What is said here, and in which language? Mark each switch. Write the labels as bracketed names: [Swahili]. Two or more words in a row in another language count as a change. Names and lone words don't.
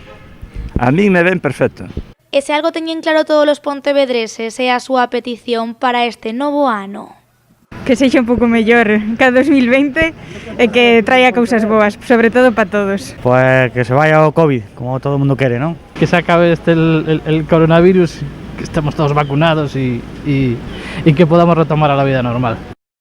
[Galician] A min me ven perfecto. E se algo teñen claro todos os pontevedreses é a súa petición para este novo ano. Que sexa un pouco mellor que a 2020 e que traia cousas boas, sobre todo para todos. [Spanish] Pues que se vaya [Galician] o COVID, como todo o mundo quere, [Spanish] ¿no? Que se acabe el coronavirus, que estemos todos vacunados y que podamos retomar a la vida normal.